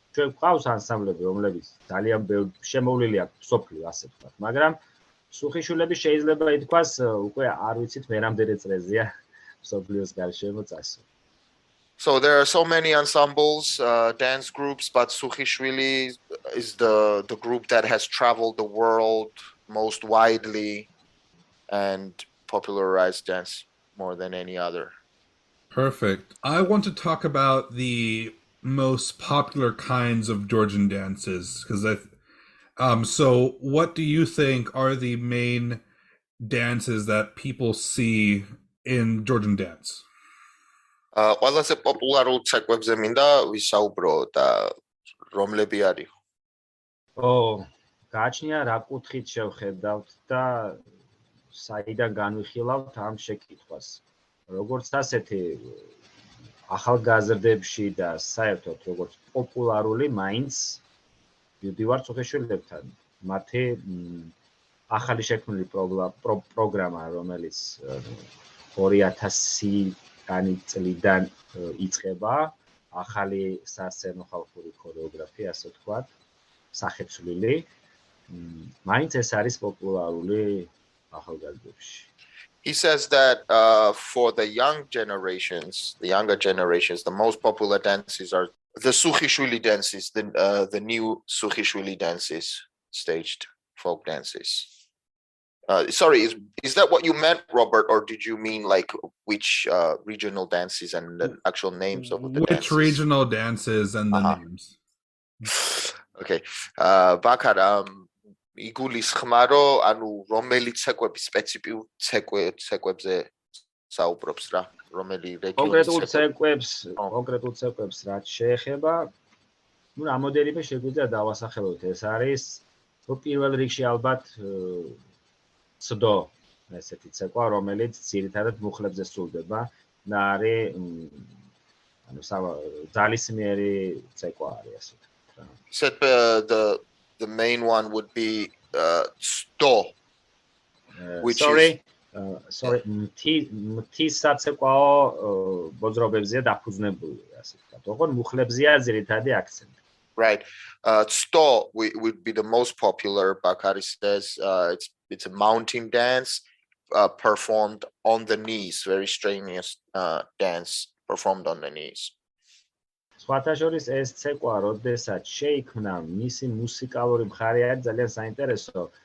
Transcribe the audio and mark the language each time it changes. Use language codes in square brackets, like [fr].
[ka] ჩვენ გვყავს ანსამბლები, რომლებიც ძალიან შემოვლილი აქვს მსოფლიო, ასე ვთქვათ, მაგრამ სუხიშვილები შეიძლება ითქვას, უკვე არ ვიცით მე რამდენი წრეზეა მსოფლიოს გარშემო წასული. [en] So there are so many ensembles, dance groups, but Sukhishvili is the group that has traveled the world most widely and popularized dance more than any other. Perfect. I want to talk about the most popular kinds of Georgian dances because so what do you think are the main dances that people see in Georgian dance? [ka] ყველაზე პოპულარულ ცეკვებზე მინდა ვისაუბრო და რომლები არის? გააჩნია რა კუთხით შევხედავთ და საიდან განვიხილავთ ამ შეკითხვას. როგორც ასეთი ახალგაზრდებში და საერთოდ როგორც პოპულარული მაინც მივდივარ სუხიშვილებთან. მათი ახალი შექმნილი პროგრამა, რომელიც 2000-იანი წლიდან იწყება, ახალი სასცენო ხალხური ქორეოგრაფია, ასე ვთქვათ, სახეცვლილი. მაინც ეს არის პოპულარული ახალგაზრდებში. [en] He says that for the younger generations, the most popular dances are the Sukhishvili dances, the new Sukhishvili dances, staged folk dances. Sorry, is that what you meant, Robert, or did you mean like which regional dances and the actual names of the dances? Which regional dances and the names? Okay, [ka] Bakar, იგულის ხმა რომ ანუ რომელი ცეკვები სპეციფიურ ცეკვებზე საუბრობს რა რომელი რეგიონის კონკრეტულ ცეკვებს რაც შეეხება ნუ რამოდენიმე შეგვიძლია დავასახელოთ ეს არის პირველ რიგში ალბათ ცდო ესეთი ცეკვა რომელიც ძირითადად მუხლებზე სრულდება და არის ანუ ძალისმიერი ცეკვა არის ასე ვთქვათ [en] The main one would be sto, which sorry, [ka] მთის საცეკვაო ბოძრობებზეა დაფუძნებული, ასე ვთქვათ. ოღონდ მუხლებზეა ძირითადი აქცენტი. [en] Right. Sto would be the most popular, Bakari says. It's a mountain dance performed on the knees, very strenuous dance performed on the knees. [ka] სხვათა შორის ეს ცეკვა, როდესაც შეიქმნა, მისი მუსიკალური მხარე არის ძალიან საინტერესო.